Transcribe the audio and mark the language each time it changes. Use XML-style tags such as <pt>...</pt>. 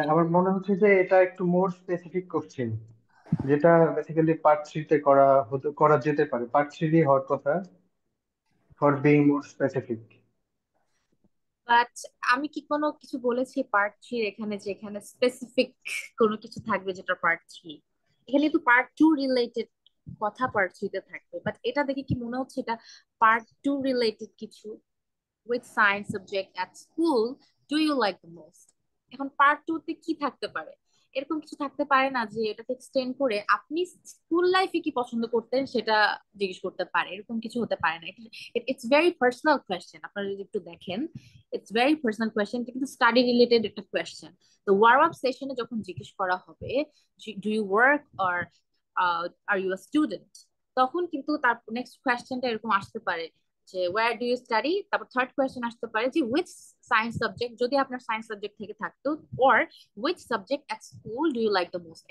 <bn>আমার মনে হচ্ছে যে এটা একটু মোর স্পেসিফিক কোশ্চেন, যেটা বেসিক্যালি পার্ট থ্রিতে করা যেতে পারে, পার্ট থ্রি হওয়ার কথা, for being more specific. But আমি কি কোনো কিছু বলেছি পার্ট থ্রি এখানে যে এখানে স্পেসিফিক কোনো কিছু থাকবে যেটা পার্ট থ্রি? এখানে তো পার্ট টু রিলেটেড কথা পার্ট থ্রিতে থাকবে, বাট এটা দেখে কি মনে হচ্ছে এটা পার্ট টু রিলেটেড কিছু?</bn> <en>which science subject at school do you like the most?</en> <bn>এখন পার্ট টু তে কি থাকতে পারে? এরকম কিছু থাকতে পারে না যে এটাকে এক্সটেন্ড করে আপনি স্কুল লাইফে কি পছন্দ করতেন সেটা জিজ্ঞেস করতে পারে, এরকম কিছু হতে পারে না।</bn> <en>it's very personal question,</en> <bn>আপনারা যদি একটু দেখেন ইটস ভেরি পার্সোনাল কোয়েশ্চেন, কিন্তু স্টাডি রিলেটেড একটা কোয়েশ্চেন। তো ওয়ার্ম আপ সেশনে যখন জিজ্ঞেস করা হবে</bn> <en>do you work or are you a student,</en> <bn>তখন কিন্তু তার নেক্সট কোয়েশ্চেনটা এরকম আসতে পারে যে</bn> <en>where do you study,</en> <bn>তারপর থার্ড কোয়েশ্চেন আসতে পারে যে উইচ সায়েন্স সাবজেক্ট, যদি আপনার সায়েন্স সাবজেক্ট থেকে থাকতো,</bn> <en>Or which subject at school do you like the most.</en>